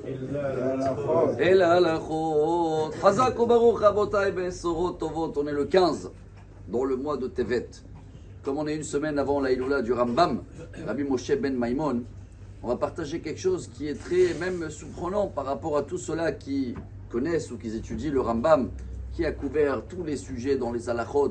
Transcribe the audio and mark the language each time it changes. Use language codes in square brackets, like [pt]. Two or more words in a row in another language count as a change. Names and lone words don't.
[fr] Et la halachot. [he] חזק וברוך רבותי בשורות טובות. [fr] On est le 15 dans le mois de Tevet. Comme on est une semaine avant la Iloula du Rambam, Rabbi Moshe ben Maimon, on va partager quelque chose qui est très même surprenant par rapport à tous ceux-là qui connaissent ou qui étudient le Rambam, qui a couvert tous les sujets dans les halachot.